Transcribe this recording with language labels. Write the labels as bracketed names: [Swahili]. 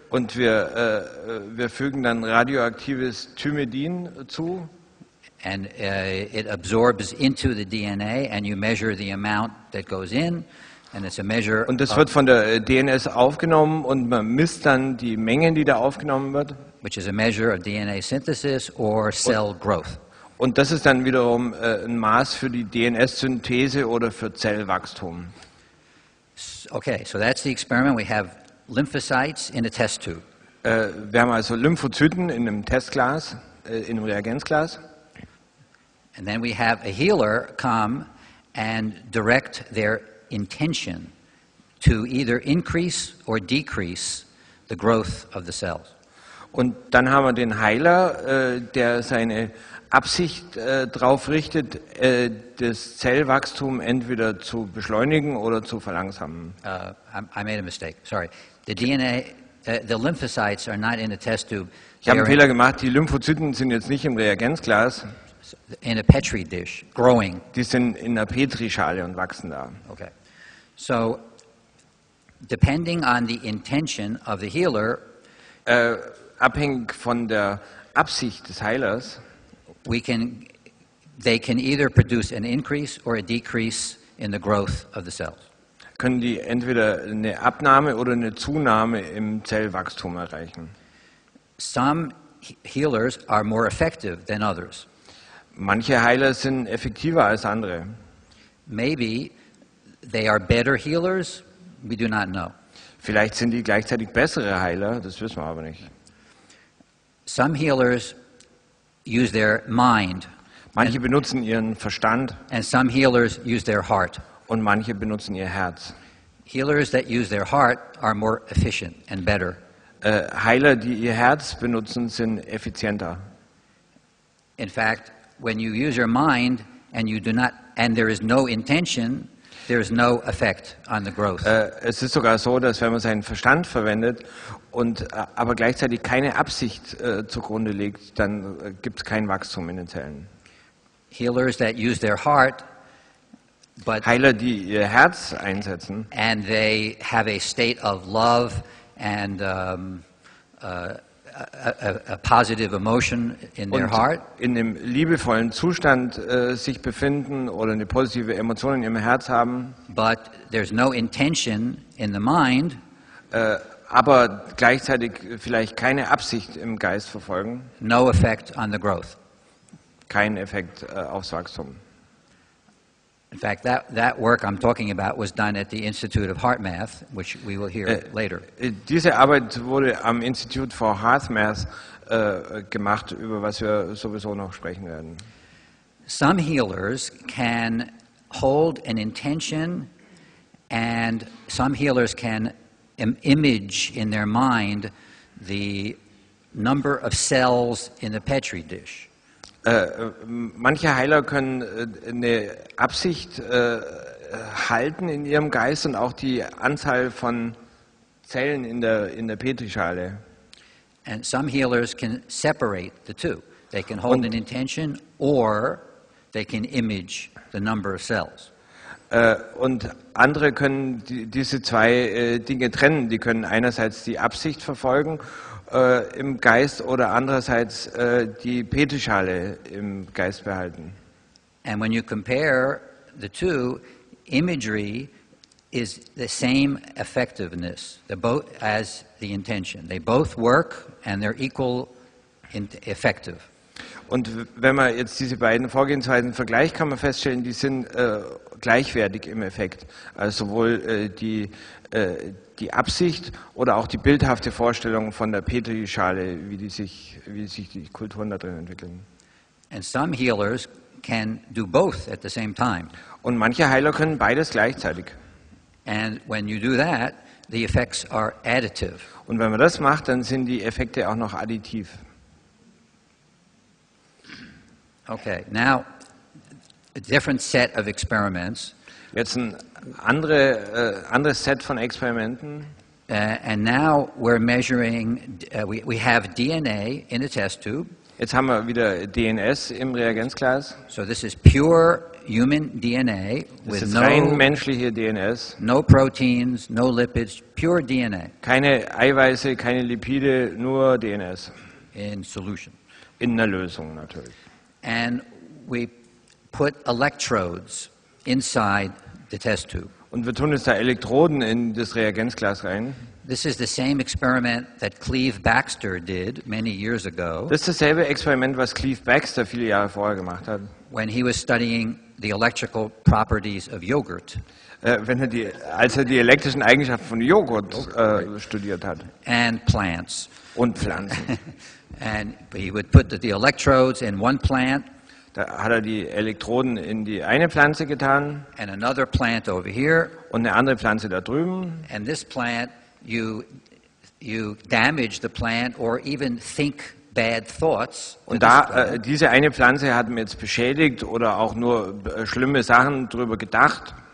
[German] Und wir fügen dann radioaktives Thymidin zu. [English] And it absorbs into the DNA, and you measure the amount that goes in, and it's a measure. [German] Und das wird von der DNS aufgenommen und man misst dann die Mengen, die da aufgenommen wird. [English] Which is a measure of DNA synthesis or cell growth. [German] Und das ist dann wiederum ein Maß für die DNS-Synthese oder für Zellwachstum. [English] Okay, so that's the experiment. We have lymphocytes in a test tube. [German] Wir haben also Lymphozyten in einem Testglas, in einem Reagenzglas. [English] And then we have a healer come and direct their intention to either increase or decrease the growth of the cells. [German] Und dann haben wir den Heiler, der seine Absicht darauf richtet, das Zellwachstum entweder zu beschleunigen oder zu verlangsamen. [English] I made a mistake. Sorry. The DNA, the lymphocytes are not in a test tube. [German] Ich habe einen Fehler gemacht. Die Lymphozyten sind jetzt nicht im Reagenzglas. [English] In a petri dish, growing. [German] Die sind in einer Petrischale und wachsen da. [English] Okay. So, depending on the intention of the healer, [German] abhängig von der Absicht des Heilers, [English] they can either produce an increase or a decrease in the growth of the cells. [German] Können die entweder eine Abnahme oder eine Zunahme im Zellwachstum erreichen. [English] Some healers are more effective than others. [German] Manche Heiler sind effektiver als andere. [English] Maybe they are better healers, we do not know. [German] Vielleicht sind die gleichzeitig bessere Heiler, das wissen wir aber nicht. [English] Some healers use their mind. [German] Manche benutzen ihren Verstand. [English] And some healers use their heart. [German] Und manche benutzen ihr Herz. [English] Healers that use their heart are more efficient and better. [German] Heiler, die ihr Herz benutzen, sind effizienter. [English] In fact, when you use your mind and you do not, and there is no intention, there is no effect on the growth. [German] Es ist sogar so, dass wenn man seinen Verstand verwendet und aber gleichzeitig keine Absicht zugrunde legt, dann gibt es kein Wachstum in den Zellen. [English] Healers that use their heart, but [German] Heiler, die ihr Herz einsetzen, [English] and they have a state of love and a positive emotion in their heart. [German] In einem liebevollen Zustand sich befinden oder eine positive Emotion in ihrem Herz haben. [English] But there's no intention in the mind. [German] Aber gleichzeitig vielleicht keine Absicht im Geist verfolgen. [English] No effect on the growth. [German] Kein Effekt aufs Wachstum. [English] In fact, that work I'm talking about was done at the Institute of Heart Math, which we will hear later. [German] Diese Arbeit wurde am Institute for Heart Math gemacht, über was wir sowieso noch sprechen werden. [English] Some healers can hold an intention, and some healers can image in their mind the number of cells in the petri dish. [German] Manche Heiler können eine Absicht halten in ihrem Geist und auch die Anzahl von Zellen in der Petrischale. [English] And some healers can separate the two. They can hold an intention or they can image the number of cells. [German] Und andere können diese zwei Dinge trennen. Die können einerseits die Absicht verfolgen im Geist oder andererseits die Petrischale im Geist behalten. [English] And when you compare the two, imagery is the same effectiveness as the intention. They both work and they're equal effective. [German] Und wenn man jetzt diese beiden Vorgehensweisen vergleicht, kann man feststellen, die sind gleichwertig im Effekt. Also sowohl die Absicht oder auch die bildhafte Vorstellung von der Petrischale, wie sich die Kulturen da drin entwickeln. [English] And some healers can do both at the same time. [German] Und manche Heiler können beides gleichzeitig. [English] And when you do that, the effects are additive. [German] Und wenn man das macht, dann sind die Effekte auch noch additiv. [English] Okay, now a different set of experiments. [German] Jetzt ein anderes Set von Experimenten. [English] And now we're measuring, we have DNA in a test tube. [German] Jetzt haben wir wieder DNS im Reagenzglas. [English] So this is pure human DNA [German] Das [English] with [German] ist rein [English] no, [German] menschliche DNS. [English] no proteins, no lipids, pure DNA [German] Keine Eiweiße, keine Lipide, nur DNS. [English] in solution. [German] In einer Lösung natürlich. [English] And we put electrodes inside the test tube. [German] Und wir tun jetzt da Elektroden in das Reagenzglas rein. [English] This is the same experiment that Cleve Baxter did many years ago [German] Das ist dasselbe Experiment, was Cleve Baxter viele Jahre vorher gemacht hat. [English] when he was studying the electrical properties of yogurt. [German] Als er die elektrischen Eigenschaften von Joghurt studiert hat. [English] And plants. [German] Und Pflanzen. [English] And he would put the electrodes in one plant [German] Da hat er die Elektroden in die eine Pflanze getan [English] and another plant over here. [German] und eine andere Pflanze da drüben. [English] And this plant, you damage the plant or even think bad thoughts. [German] Und diese eine Pflanze hat mir jetzt beschädigt oder auch nur schlimme Sachen drüber gedacht.